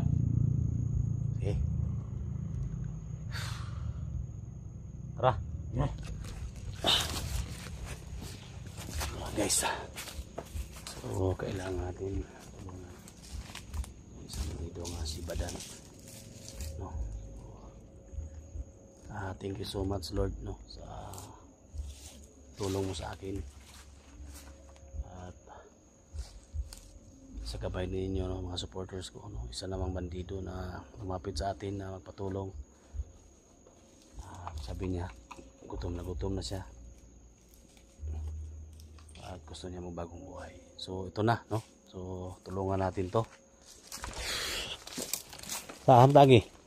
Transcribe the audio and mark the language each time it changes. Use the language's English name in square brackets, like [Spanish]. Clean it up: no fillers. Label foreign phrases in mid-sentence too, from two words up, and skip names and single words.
[Filipino] Okay. Tara. [English] Yeah. [Filipino] Guys, so kailangan natin tulungan isang dito nga si Badan, no? [English] Thank you so much Lord, [Filipino] no, sa tulong mo sa akin at sa gabay ninyo, no, mga supporters ko, no. Isa namang bandido na lumapit sa atin na magpatulong. Sabi niya gutom na siya at gusto niya magbagong buhay. So ito na, no, so tulungan natin to. Saham tagi.